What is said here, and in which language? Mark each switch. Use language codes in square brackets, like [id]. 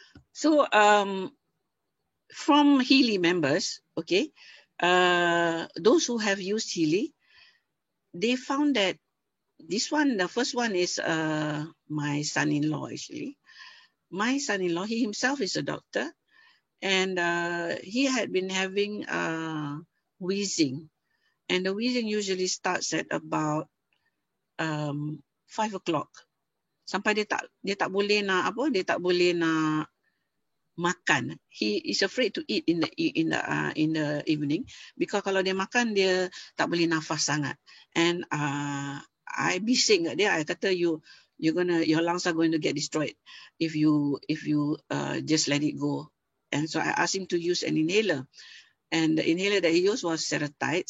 [en] So from Healy members, okay, those who have used Healy, they found that this one, the first one is my son-in-law actually. My son-in-law, he himself is a doctor, and he had been having wheezing, and the wheezing usually starts at about 5 o'clock. [ms] Sampai dia tak boleh nak apa, dia tak boleh nak makan. [en] He is afraid to eat in the evening because [ms] kalau dia makan dia tak boleh nafas sangat. [en] And I [ms] bising kat dia, [en] I kata your lungs are going to get destroyed if you just let it go. And so I asked him to use an inhaler, and the inhaler that he used was Seretide.